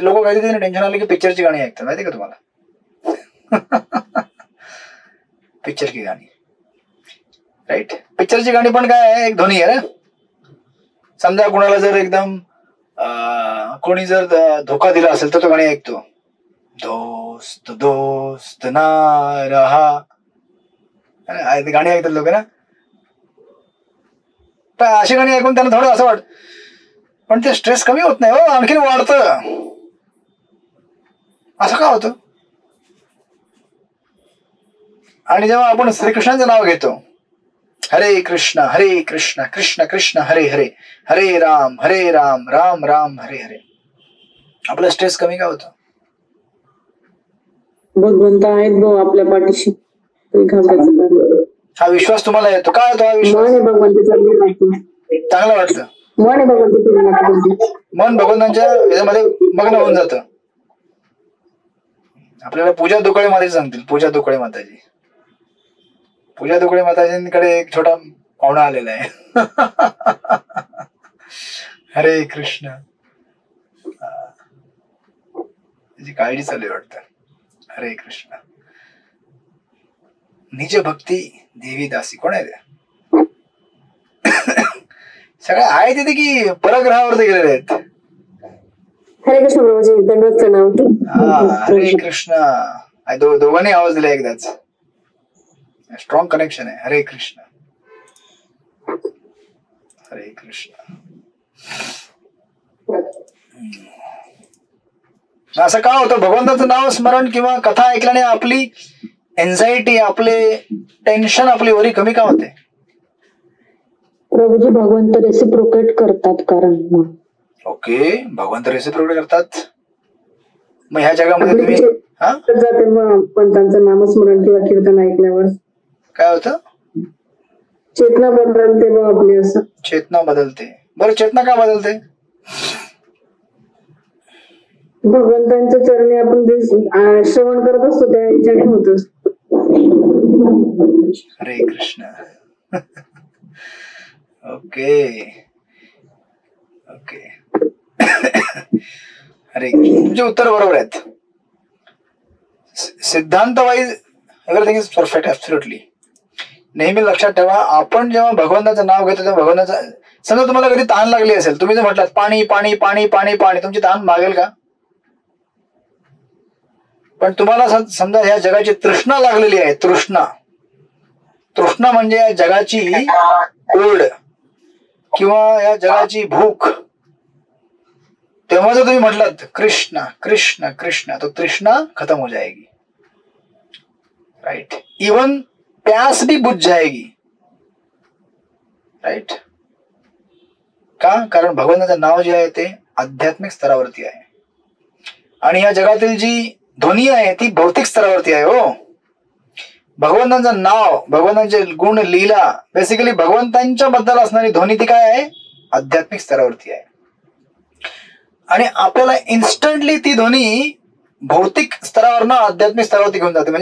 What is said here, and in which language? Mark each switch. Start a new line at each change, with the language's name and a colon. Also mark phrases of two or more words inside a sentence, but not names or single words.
Marathi: लोक कधीतरी टेन्शन आलं की पिक्चरची गाणी ऐकतात, माहिती का तुम्हाला? पिक्चर की गाणी, राईट. पिक्चरची गाणी पण काय आहे, एक ध्वनी आहे ना. समजा कोणाला जर एकदम कोणी जर धोका दिला असेल तर तो गाणी ऐकतो,
Hindi: दोस्त दोस्त ना रहा,
Marathi: गाणी ऐकतात लोक ना. पण अशी गाणी ऐकून त्यांना थोडं असं वाटत, पण ते स्ट्रेस कमी होत नाही हो, आणखीन वाढतं. असं का होतं? आणि जेव्हा आपण श्रीकृष्णाचं नाव घेतो, हरे कृष्ण कृष्ण कृष्ण हरे हरे, हरे राम राम राम हरे हरे, आपलं स्ट्रेस कमी का होतं? भगवंत आहेत भाऊ आपल्या पाठीशी, हा विश्वास तुम्हाला येतो. काय होतो हा विश्वास? चांगलं वाटतं. मन भगवंतांच्या याच्यामध्ये मग्न होऊन जातं. आपल्याला पूजा दुकाळे माताजी सांगतील. पूजा दुकाळे माताजी, पूजा दुकाळे माताजींकडे एक छोटा पाहुणा आलेला आहे. हरे कृष्ण, त्याची काळजी चालू आहे वाटतं. हरे कृष्ण. निज भक्ती देवी दासी. कोण आहे ते? सगळे आहे तिथे की परग्रहावरती गेलेले आहेत? हरे कृष्ण प्रभूजी, दंडवत प्रणाम. हरे कृष्ण. दोघांनी आवाज दिला एकदाच.
English: strong connection
Marathi: आहे. हरे कृष्ण हरे कृष्ण. असं का होतं? भगवंताचं नाव स्मरण किंवा कथा ऐकल्याने आपली एन्झायटी, आपले टेन्शन, आपली वरी कमी का होते? प्रभूजी भगवंत रेसिप्रोकेट करतात कारण. ओके, भगवंत रेसिप्रोकेट करतात. मग ह्या जगामध्ये तुम्ही जाते मग पण त्यांचं नामस्मरण किंवा कीर्तन ऐकल्यावर काय होतं? चेतना बदलते मग आपली. असं चेतना बदलते. बरं, चेतना का बदलते? भगवंतांच्या चरणी आपण जे श्रवण करत असतो त्या याच्याने होत असतो. हरे कृष्ण. ओके ओके. हरे कृष्ण. तुमचे उत्तर बरोबर आहेत.
English: सिद्धांत wise everything is perfect, absolutely.
Marathi: नेहमी लक्षात ठेवा, आपण जेव्हा भगवंताचं नाव घेतो तेव्हा भगवंताचं, समजा तुम्हाला कधी तहान लागली असेल, तुम्ही जर म्हटलात पाणी पाणी पाणी पाणी पाणी, तुमची तहान मागेल का? पण तुम्हाला समजा ह्या जगाची तृष्णा लागलेली आहे. तृष्णा, तृष्णा म्हणजे या जगाची ओढ किंवा या जगाची भूक. तेव्हा जर तुम्ही म्हटलात कृष्ण कृष्ण कृष्ण,
Hindi: तो तृष्णा खत्म हो जाएगी. राइट. इवन प्यास भी बुझ जाएगी.
Marathi: राइट. का? कारण भगवंताचं नाव जे आहे ते आध्यात्मिक स्तरावरती आहे आणि या जगातील जी ध्वनी आहे ती भौतिक स्तरावरती आहे. हो, भगवंतांचं नाव, भगवंतांचे गुण, लीला, बेसिकली भगवंतांच्या बद्दल असणारी ध्वनी ती काय आहे? आध्यात्मिक स्तरावरती आहे. आणि आपल्याला इन्स्टंटली ती ध्वनी भौतिक स्तरावरनं आध्यात्मिक स्तरावरती घेऊन जाते.